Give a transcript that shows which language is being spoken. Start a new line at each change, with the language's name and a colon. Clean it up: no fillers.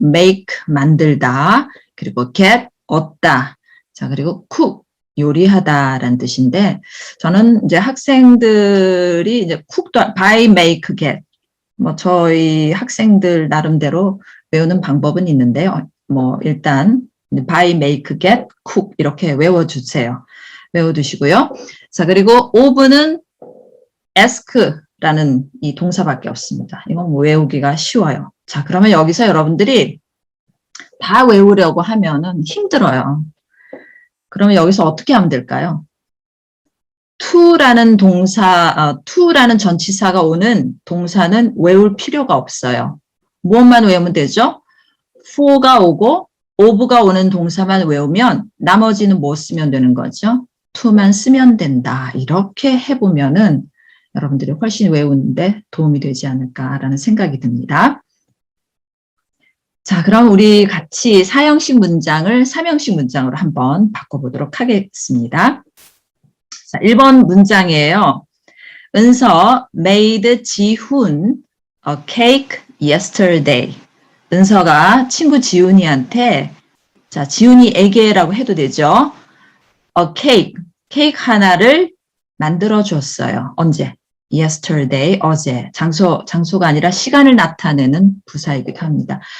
Korean: make, 만들다. 그리고 get, 얻다. 자, 그리고 cook, 요리하다라는 뜻인데, 저는 이제 학생들이 이제 cook도, buy, make, get. 뭐, 저희 학생들 나름대로 외우는 방법은 있는데요.
English: 뭐, 일단, buy, make, get, cook.
Korean: 이렇게 외워주세요. 외워두시고요. 자, 그리고 of는 ask라는 이 동사밖에 없습니다. 이건 외우기가 쉬워요. 자, 그러면 여기서 여러분들이 다 외우려고 하면은 힘들어요. 그러면 여기서 어떻게 하면 될까요? to라는 to라는 전치사가 오는 동사는 외울 필요가 없어요. 무엇만 외우면 되죠? for가 오고 of가 오는 동사만 외우면 나머지는 뭐 쓰면 되는 거죠? to만 쓰면 된다. 이렇게 해보면은 여러분들이 훨씬 외우는데 도움이 되지 않을까라는 생각이 듭니다. 자, 그럼 우리 같이 4형식 문장을 3형식 문장으로 한번 바꿔보도록 하겠습니다. 자, 1번 문장이에요.
English: 은서 made 지훈 a cake yesterday.
Korean: 은서가 친구 지훈이한테, 자, 지훈이에게라고 해도 되죠.
English: a cake,
Korean: 케이크 하나를 만들어 줬어요. 언제? yesterday, 어제. 장소가 아니라 시간을 나타내는 부사이기도 합니다.